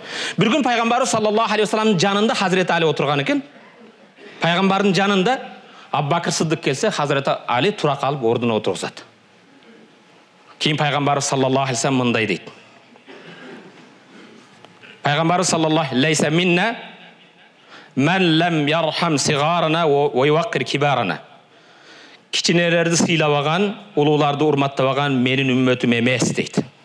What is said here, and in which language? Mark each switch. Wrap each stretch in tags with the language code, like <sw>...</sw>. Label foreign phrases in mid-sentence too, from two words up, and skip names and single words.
<tr>Bir gün</tr> <kk>пайғамбары</kk> <ar>صلى الله عليه وسلم</ar> <kk>жанында Хазіреті Али отырған екен. Пайғамбардың жанында Абу Бакр Сыддық келсе, Хазіреті Али тұра қалып орнына отырғызады. Кейін пайғамбары</kk> <ar>صلى الله عليه وسلم</ar> <kk>мындай дейді.</kk> <ar>Пайғамбары صلى الله ليس منا من لم يرحم صغيرنا ويوقر كبيرنا.</ar> <kk>Кичинелерді сыйлабаған, улуларды урматтабаған менің үмметім емес дейді.</kk>